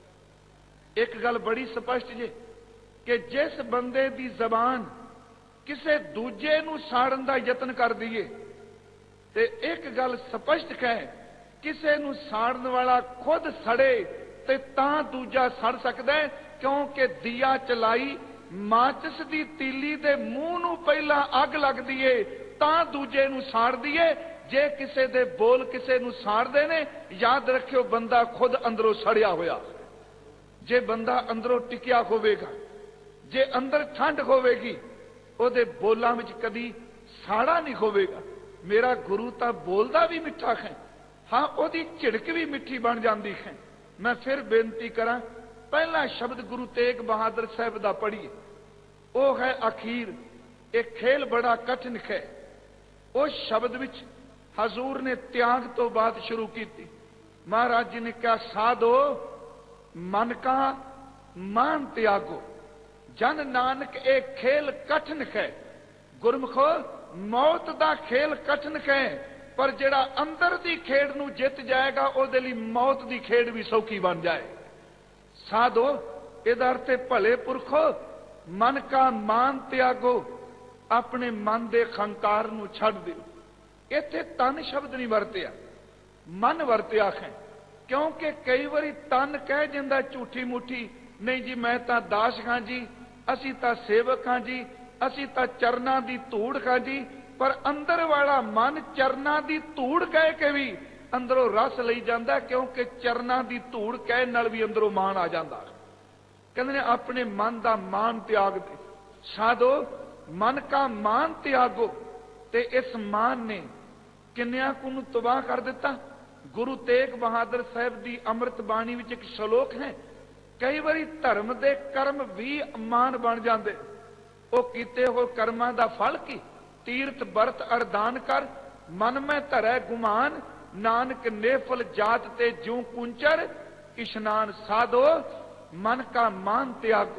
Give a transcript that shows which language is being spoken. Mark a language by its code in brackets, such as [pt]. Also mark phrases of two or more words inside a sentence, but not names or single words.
[pa] ਇੱਕ ਗੱਲ ਬੜੀ ਸਪਸ਼ਟ ਜੇ ਕਿ ਜਿਸ ਬੰਦੇ ਦੀ ਜ਼ਬਾਨ ਕਿਸੇ ਦੂਜੇ ਨੂੰ ਸਾੜਨ ਦਾ ਯਤਨ ਕਰ ਦੀਏ, ਤੇ ਇੱਕ ਗੱਲ ਸਪਸ਼ਟ ਹੈ, ਕਿਸੇ ਨੂੰ ਸਾੜਨ ਵਾਲਾ ਖੁਦ ਸੜੇ ਤੇ ਤਾਂ ਦੂਜਾ ਸੜ ਸਕਦਾ ਹੈ, ਕਿਉਂਕਿ ਦੀਆ ਚਲਾਈ ਮਾਚਿਸ ਦੀ ਤੀਲੀ ਦੇ ਮੂੰਹ ਨੂੰ ਪਹਿਲਾ ਅੱਗ ਲੱਗਦੀ ਹੈ ਤਾਂ ਦੂਜੇ ਨੂੰ ਸਾੜਦੀ ਹੈ। ਜੇ ਕਿਸੇ ਦੇ ਬੋਲ ਕਿਸੇ ਨੂੰ ਸਾੜਦੇ ਨੇ, ਯਾਦ ਰੱਖਿਓ ਬੰਦਾ ਖੁਦ ਅੰਦਰੋਂ ਸੜਿਆ ਹੋਇਆ। ਜੇ ਬੰਦਾ ਅੰਦਰੋਂ ਟਿਕਿਆ ਹੋਵੇਗਾ, ਜੇ ਅੰਦਰ ਠੰਡ ਹੋਵੇਗੀ, ਉਹਦੇ ਬੋਲਾਂ ਵਿੱਚ ਕਦੀ ਸਾੜਾ ਨਹੀਂ ਹੋਵੇਗਾ। ਮੇਰਾ ਗੁਰੂ ਤੋ ਬੋਲਦਾ ਭੀ ਮਿੱਠਾ ਹੈ, ਹਾਂ ਉਹਦੀ ਝਿੜਕ ਭੀ ਮਿੱਠੀ [hi] बन जाती है। [pa] ਮੈਂ ਫਿਰ ਬੇਨਤੀ ਕਰਾਂ, ਪਹਿਲਾ ਸ਼ਬਦ ਗੁਰੂ ਤੇਗ ਬਹਾਦਰ ਸਾਹਿਬ ਦਾ ਪੜ੍ਹੀਏ, ਵੋ ਹੈ ਅਖੀਰ। [hi] एक खेल बड़ा कठिन है। उस शब्द विच हजूर ने त्याग तो बात शुरू की थी। महाराज जी ने कहा, साधो मन का मान त्यागो, जन नानक एक खेल कठिन है। [pa] ਗੁਰਮੁਖੋ ਮੌਤ ਦਾ ਖੇਲ ਕਠਿਨ ਹੈ, ਪਰ ਜਿਹੜਾ ਅੰਦਰ ਦੀ ਖੇਡ ਨੂੰ ਜਿੱਤ ਜਾਏਗਾ ਉਹਦੇ ਲਈ ਮੌਤ ਦੀ ਖੇਡ ਭੀ ਸੌਖੀ ਬਣ ਜਾਏ। ਸਾਧੋ ਇਹਦਾ ਅਰਥ ਹੈ ਭਲੇ ਪੁਰਖੋ, [hi] मन का मान त्यागो, [pa] ਅਪਨੇ ਮਨ ਦੇ ਹੰਕਾਰ ਨੂੰ छੱਡ ਦਿਓ। ਇੱਥੇ ਤਨ ਸ਼ਬਦ ਨਹੀਂ ਵਰਤਿਆ, ਮਨ ਵਰਤਿਆ ਹੈ, ਕਿਉਂਕਿ ਕਈ ਵਾਰੀ ਤਨ ਕਹਿ ਜਾਂਦਾ ਝੂਠੀ ਮੂਠੀ, ਨਹੀਂ ਜੀ ਮੈਂ ਤਾਂ ਦਾਸ ਹਾਂ ਜੀ, ਅਸੀਂ ਤਾਂ ਸੇਵਕ ਹਾਂ ਜੀ, ਅਸੀਂ ਤਾਂ ਚਰਨਾਂ ਦੀ ਧੂੜ ਹਾਂ ਜੀ। ਪਰ ਅੰਦਰ ਵਾਲਾ ਮਨ ਚਰਨਾਂ ਦੀ ਧੂੜ ਕਹਿ ਕੇ ਭੀ ਅੰਦਰੋਂ ਰਸ ਲਈ ਜਾਂਦਾ, ਕਿਉਂਕਿ ਚਰਨਾਂ ਦੀ ਧੂੜ ਕਹਿਣ ਨਾਲ ਭੀ ਅੰਦਰੋਂ ਮਾਨ ਆ ਜਾਂਦਾ। ਕਹਿੰਦੇ ਨੇ ਅਪਨੇ ਮਨ ਦਾ ਮਾਨ ਤਿਆਗ ਦੇ। [hi] साधो मन का मान त्यागो। [pa] ਤੇ ਇਸ ਮਾਨ ਨੇ ਕਿੰਨਿਆਂ ਕੁ ਨੂੰ ਤਬਾਹ ਕਰ ਦਿੱਤਾ। ਗੁਰੂ ਤੇਗ ਬਹਾਦਰ ਸਾਹਿਬ ਦੀ ਅੰਮ੍ਰਿਤ ਬਾਣੀ ਵਿੱਚ ਇੱਕ ਸ਼ਲੋਕ ਹੈ, ਕਈ ਵਾਰੀ ਧਰਮ ਦੇ ਕਰਮ ਵੀ ਅਮਾਨ ਬਣ ਜਾਂਦੇ। ਉਹ ਕੀਤੇ ਹੋਏ ਕਰਮਾਂ ਦਾ ਫਲ ਕੀ? ਤੀਰਥ ਬਰਤ ਅਰਦਾਨ ਕਰ, ਮਨ ਮੈਂ ਧਰੈ ਗੁਮਾਨ, ਨਾਨਕ ਨੇਫਲ ਜਾਤ ਤੇ ਜੂ ਕੁੰਚਰ, ਇਸ਼ਨਾਨ ਸਾਧੋ ਮਨ ਕਾ ਮਾਨ ਤਿਆਗੋ।